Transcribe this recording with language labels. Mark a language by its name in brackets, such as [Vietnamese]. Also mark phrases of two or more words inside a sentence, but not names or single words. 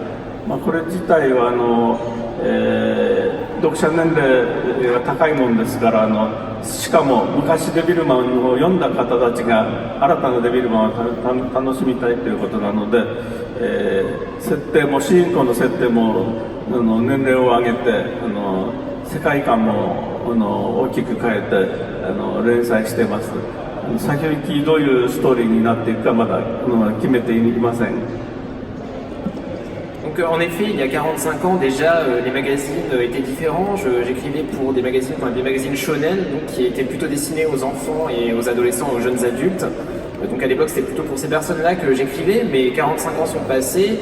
[Japanese] これ自体は読者年齢が高いもんですから、しかも昔デビルマンを読んだ方たちが新たなデビルマンを楽しみたいということなので、設定も主人公の設定も年齢を上げて世界観も大きく変えて連載しています。先行きどういうストーリーになっていくかまだ決めていません。 [French] Donc Donc en effet, il y a 45 ans déjà, les magazines étaient différents. J'écrivais pour des magazines shonen, donc qui étaient plutôt destinés aux enfants et aux adolescents, aux jeunes adultes. Donc à l'époque, c'était plutôt pour ces personnes-là que j'écrivais, mais 45 ans sont passés.